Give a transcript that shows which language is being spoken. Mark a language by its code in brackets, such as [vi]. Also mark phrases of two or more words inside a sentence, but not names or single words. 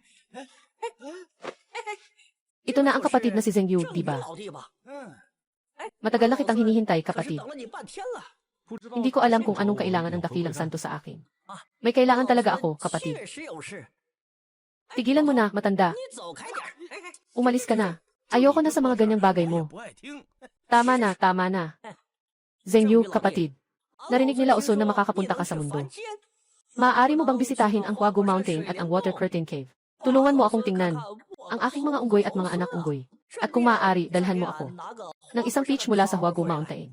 [tl] Ito na ang kapatid na si Zeng Yu, di ba? Matagal na kitang hinihintay, [zh] 可是 [tl] kapatid. [zh] 等了你半天了。 [tl] Hindi ko alam kung anong kailangan ng dakilang santo sa akin. May kailangan talaga ako, kapatid. [zh] 确实有事。 [tl] Tigilan mo na, matanda. [zh] 你走开点儿。嘿嘿 [tl] Umalis ka na. Ayoko na sa mga ganyang bagay [zh] 我也 [tl] mo. [zh] 不爱听。 [tl] Tama na, tama na. Zhengyu, kapatid. Narinig nila uso na makakapunta ka sa mundo. Maaari mo bang bisitahin ang Huagu Mountain at ang Water Curtain Cave? Tulungan mo akong tingnan ang aking mga unggoy at mga anak unggoy. At kung maaari, dalhan mo ako ng isang peach mula sa Huagu Mountain.